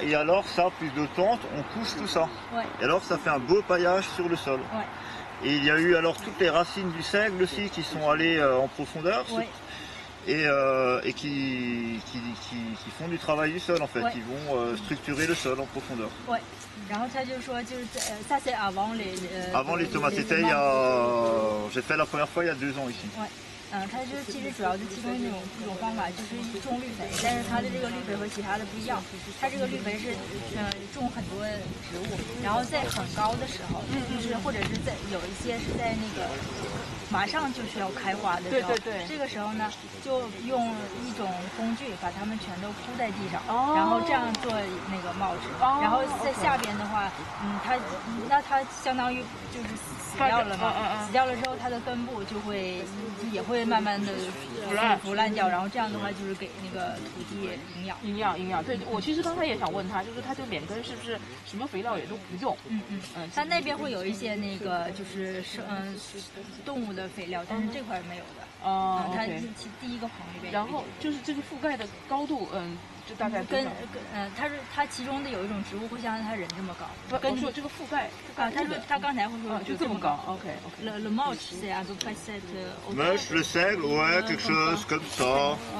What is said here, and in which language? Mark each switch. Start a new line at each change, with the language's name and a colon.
French: Et alors ça, plus de plantes, on couche tout ça. Ouais. Et alors ça fait un beau paillage sur le sol. Ouais. Et il y a eu alors toutes les racines du seigle aussi qui sont allées en profondeur. Ouais. Et qui font du travail du sol en fait. Ils vont structurer le sol en profondeur. Ouais.
Chinese: 然后他就说，就是
French: ça c'est avant les tomates. C'était j'ai fait la première fois il y a 2 ans ici.
Chinese: 它就其实主要的其中一种方法就是种绿肥，但是它的这个绿肥和其他的不一样，它这个绿肥是种很多植物，然后在很高的时候，就是或者是在有一些是在那个马上就需要开花的时候，这个时候呢就用一种工具把它们全都铺在地上，然后这样做那个帽子，然后在下边的话，它相当于就是死掉了嘛，死掉了之后它的根部也会慢慢的腐烂掉，然后这样的话就是给那个土地营养。对，我其实刚才也想问他，就是他这个脸根是不是什么肥料也都不用？它那边会有一些那个就是动物的肥料，但是这块没有的。它第一个棚里边。然后就是这个覆盖的高度，就大概它其中的有一种植物会像它人这么高。跟说这个覆盖他刚才会说就这么高。OK。
French: Le mulch c'est à peu près cette mulch, le seigle, ouais, quelque chose comme ça,